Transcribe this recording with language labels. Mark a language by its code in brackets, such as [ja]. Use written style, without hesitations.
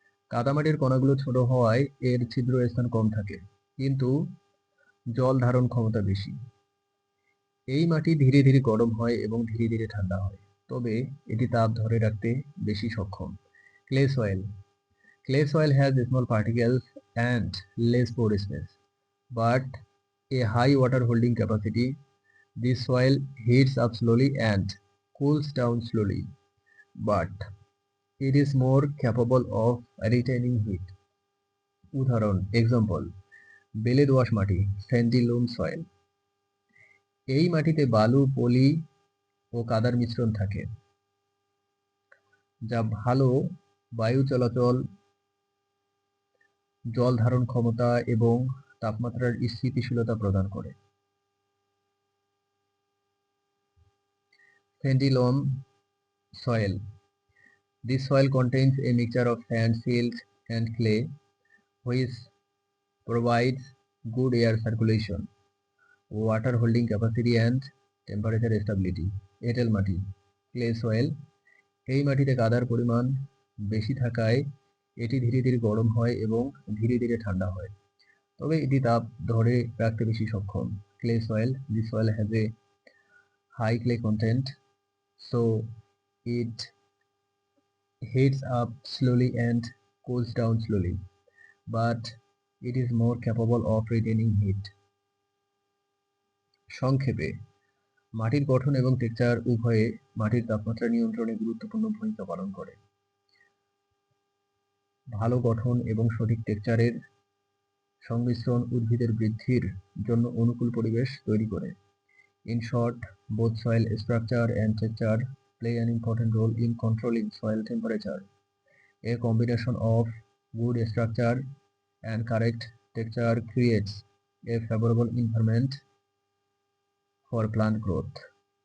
[bn] কাদামাটির কণাগুলো ছোট হওয়ায় এর ছিদ্র স্থান কম থাকে, কিন্তু জল ধারণ ক্ষমতা বেশি। এই মাটি ধীরে ধীরে গরম হয় এবং ধীরে ধীরে ঠান্ডা হয়, তবে এটি তাপ ধরে রাখতে বেশি সক্ষম। Clay soil, [en] clay soil has small particles and less pore space, but a high water holding capacity. This soil heats up slowly and cools down slowly, but it is more capable of retaining heat. [bn] উদাহরণ, example, বেলে দোআঁশ মাটি, [en] Sandy loam soil. [bn] এই মাটিতে বালু, পলি ও কাদার মিশ্রণ থাকে, যা ভালো বায়ু চলাচল, জল ধারণ ক্ষমতা এবং তাপমাত্রার স্থিতিশীলতা প্রদান করে। [en] Sandy loam soil. This soil contains a mixture of sand, silt, and clay, which provides good air circulation, water holding capacity, and temperature stability. [bn] এঁটেল মাটি, [en] clay soil. [bn] এই মাটিতে কাদার পরিমাণ বেশি থাকায় এটি ধীরে ধীরে গরম হয় এবং ধীরে ধীরে ঠান্ডা হয়, তবে এটি তাপ ধরে রাখতে বেশি সক্ষম। [en] Clay soil. This soil has a high clay content, so it heats up slowly and cools down slowly, but it is more capable of retaining heat. [bn] সংক্ষেপে, মাটির গঠন এবং টেক্সচার উভয়ে মাটির তাপমাত্রা নিয়ন্ত্রণে গুরুত্বপূর্ণ ভূমিকা পালন করে। ভালো গঠন এবং সঠিক টেক্সচারের সংমিশ্রণ উদ্ভিদের বৃদ্ধির জন্য অনুকূল পরিবেশ তৈরি করে। [en] In short, both soil structure and texture play an important role in controlling soil temperature. A combination of good structure and correct texture creates a favorable environment for plant growth.